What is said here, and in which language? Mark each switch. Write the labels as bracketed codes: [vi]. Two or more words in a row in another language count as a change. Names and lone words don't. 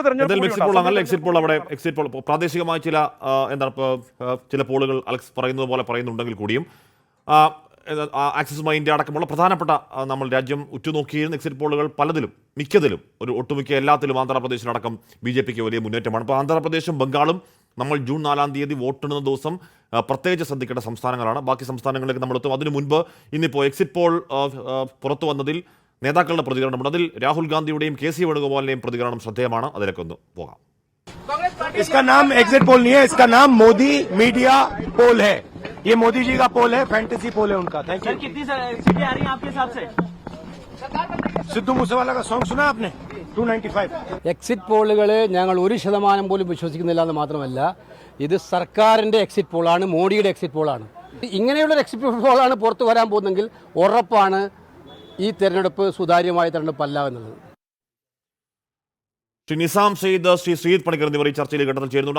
[ml] തെരഞ്ഞെടുപ്പ് പ്രാദേശികമായ ചില പോളുകൾ അലക്സ് പറയുന്നത് പോലെ പറയുന്നുണ്ടെങ്കിൽ കൂടിയും ആക്സിസ് മൈ ഇന്ത്യ അടക്കമുള്ള പ്രധാനപ്പെട്ട നമ്മൾ രാജ്യം ഉറ്റുനോക്കിയിരുന്ന [en] exit polls [ml] മിക്കതിലും ഒട്ടുമിക്ക എല്ലാത്തിലും ആന്ധ്രാപ്രദേശിലടക്കം BJPക്ക് വലിയ മുന്നേറ്റമാണ്. അപ്പോൾ ആന്ധ്രാപ്രദേശും ബംഗാളും നമ്മൾ ജൂൺ 4-ാം തീയതി വോട്ടെണ്ണുന്ന ദിവസം പ്രത്യേകിച്ച് ശ്രദ്ധിക്കേണ്ട സംസ്ഥാനങ്ങളാണ്. ബാക്കി സംസ്ഥാനങ്ങളിലേക്ക് നമ്മൾ എത്തും. അതിനു മുൻപ് ഇന്നിപ്പോൾ [en] exit poll [ml] പുറത്തു വന്നതിൽ നേതാക്കളുടെ പ്രതികരണമുണ്ട്. അതിൽ രാഹുൽ ഗാന്ധിയുടെയും KC വേണുഗോപാലിന്റെയും പ്രതികരണം ശ്രദ്ധേയമാണ്. അതിലേക്ക് ഒന്ന് പോകാം. [hi] इसका नाम [en] exit poll [hi] नहीं है, इसका नाम मोदी [en] media poll [hi] है. ये मोदी जी का पोल है, [en] fantasy poll [hi] है उनका. [en] Thank you. [hi] कितनी सीटें आ रही हैं आपके हिसाब से? सिद्धू मूसेवाला का सॉन्ग सुना आपने? 295. [en] exit polls [ml] ഞങ്ങൾ 1% പോലും വിശ്വസിക്കുന്നില്ല എന്ന് മാത്രമല്ല, ഇത് സർക്കാരിന്റെ [en] exit poll ആണ്, [ml] മോഡിയുടെ [en] exit poll ആണ്. [ml] ഇങ്ങനെയുള്ള [en] exit poll ആണ് [ml] പുറത്തു വരാൻ പോകുന്നെങ്കിൽ ഉറപ്പാണ് ഈ തെരഞ്ഞെടുപ്പ് സുതാര്യമായ തെരഞ്ഞെടുപ്പല്ല എന്നുള്ളത്. ശ്രീ നിസാം സെയ്ദ്, ശ്രീ ശ്രീജിത് പണിക്കർ എന്നിവർ ഈ ചർച്ചയിൽ ഘട്ടത്തിൽ ചേരുന്നുണ്ട്.